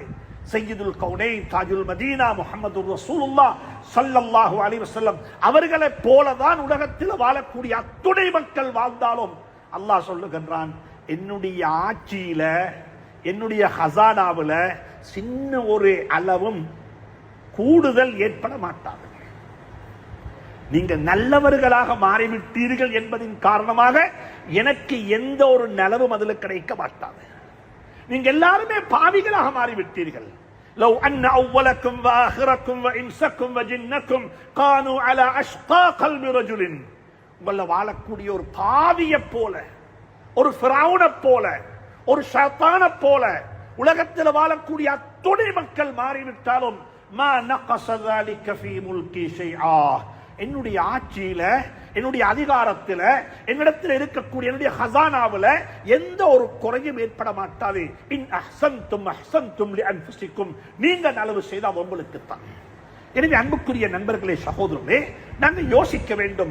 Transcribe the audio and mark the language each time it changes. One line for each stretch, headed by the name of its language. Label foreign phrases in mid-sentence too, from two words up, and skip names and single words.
Arabic: سيد الكونين تاج المدينة
Tamil: முஹம்மது ரசூலுல்லாஹ்
Arabic: صلى الله عليه وسلم
Tamil: அவர்களை போலதான் உலகத்தில் வாழக்கூடிய அத்துணை மக்கள் வாழ்ந்தாலும் அல்லாஹ் சொல்லுகின்றான், என்னுடைய ஆட்சியில, என்னுடைய ஹசானாவுல சின்ன ஒரு அளவும் கூடுதல் ஏற்பட மாட்டாது. நீங்க நல்லவர்களாக மாறிவிட்டீர்கள் என்பதின் காரணமாக எனக்கு எந்த ஒரு நலவும் அதில் கிடைக்க மாட்டாது. நீங்க எல்லாருமே பாவிகளாக மாறிவிட்டீர்கள்.
Arabic: لو أن أولكم وآخركم وإنسكم وجنكم كانوا على أشقى قلب رجل,
Tamil: உங்கள வாழக்கூடிய ஒரு பாவியை போல, ஒரு ஃபிரௌனை போல, ஒரு ஷைத்தானை போல உலகத்தில் வாழக்கூடிய அத்துணை மக்கள் மாறிவிட்டாலும்
Arabic: ما نقص ذلك في ملكي شيئا,
Tamil: என்னுடைய ஆட்சியில, என்னுடைய அதிகாரத்தில், என்னிடத்தில் இருக்கக்கூடிய என்னுடைய ஹசானாவுல எந்த ஒரு குறையும் ஏற்பட மாட்டாது.
Arabic: إن أحسنتم أحسنتم لأنفسكم,
Tamil: நீங்க நலவு செய்தால் உங்களுக்கு தான். எனவே அன்புக்குரிய நண்பர்களே, சகோதரர்களே, நாங்கள் யோசிக்க வேண்டும்.